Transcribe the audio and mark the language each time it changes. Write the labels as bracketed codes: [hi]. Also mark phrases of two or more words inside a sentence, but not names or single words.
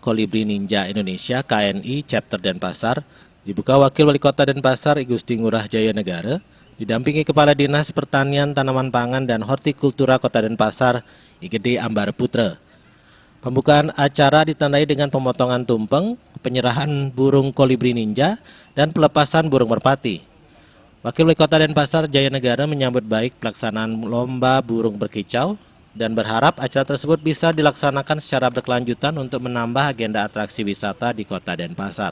[id] Kolibri Ninja Indonesia KNI Chapter Denpasar dibuka Wakil Wali Kota Denpasar I Gusti Ngurah Jaya Negara didampingi Kepala Dinas Pertanian, Tanaman Pangan, dan Hortikultura Kota Denpasar I Gede Ambar Putra. Pembukaan acara ditandai dengan pemotongan tumpeng, penyerahan burung kolibri ninja, dan pelepasan burung merpati. Wakil Wali Kota Denpasar Jaya Negara menyambut baik pelaksanaan Lomba Burung Berkicau dan berharap acara tersebut bisa dilaksanakan secara berkelanjutan untuk menambah agenda atraksi wisata di Kota Denpasar.